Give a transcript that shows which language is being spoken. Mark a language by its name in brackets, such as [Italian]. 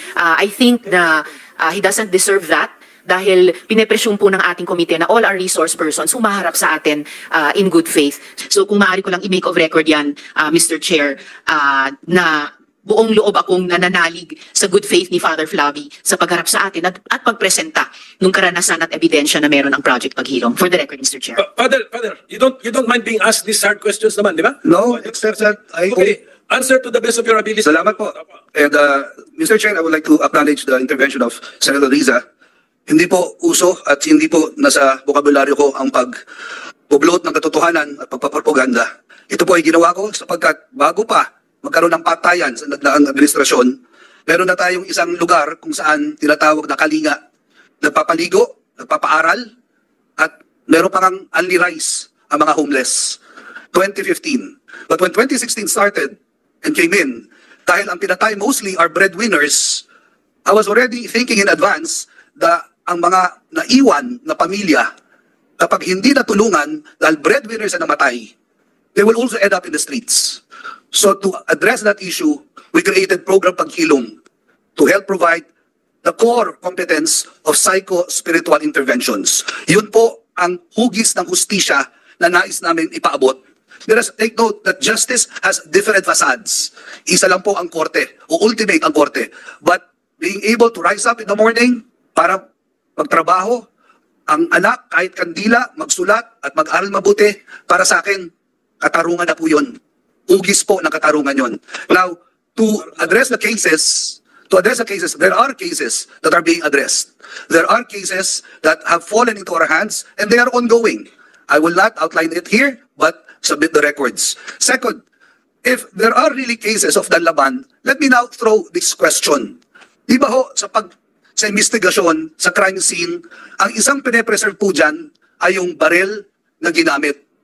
[English] I think na he doesn't deserve that [Filipino] dahil pinepresyong po ng ating komite na [English] all our resource persons humaharap sa atin in good faith. [Filipino] So kung maaari ko lang i-make of record yan, Mr. Chair, na buong loob akong nananalig sa good faith ni Father Flavi sa pagharap sa atin at pagpresenta ng karanasan at ebidensya na meron ang Project Paghilom. [English] For the record, Mr. Chair. Father, you don't mind being asked these hard questions naman, di ba? No, except that Okay, answer to the best of your ability. [Filipino] Salamat po. And Mr. [English] Chair, I would like to acknowledge the intervention of Senator Riza. [Filipino] Hindi po uso at hindi po nasa bokabularyo ko ang pag-upload ng katotohanan at pagpapropaganda. Ito po ay ginawa ko sapagkat bago pa magkaroon ng patayan sa nagdaang administrasyon, meron na tayong isang lugar kung saan tinatawag na Kalinga. Nagpapaligo, nagpapaaral, at meron pang only rice ang mga homeless. 2015. [English] But when 2016 started and came in, dahil ang pinatay mostly are breadwinners, I was already thinking in advance [Filipino] na ang mga naiwan na pamilya, kapag hindi natulungan [English] dahil breadwinners na namatay, they will also end up in the streets. So to address that issue, we created Program Paghilom to help provide the core competence of psycho-spiritual interventions. [Filipino] Yun po ang hugis ng hustisya na nais namin ipaabot. [English] Let us take note that justice has different facades. [Filipino] Isa lang po ang korte, o ultimate ang korte. [English] But being able to rise up in the morning [Filipino] para magtrabaho, ang anak kahit kandila, magsulat at mag-aral mabuti, para sa akin, katarungan na po yun. Ugis po ng katarungan yun. [English] Now, to address the cases, there are cases that are being addressed. There are cases that have fallen into our hands and they are ongoing. I will not outline it here, but submit the records. Second, if there are really cases of danlaban, let me now throw this question. [Filipino] Di ba ho, sa investigasyon, sa crime scene, ang isang pine-preserve po dyan ay yung baril na ginamit.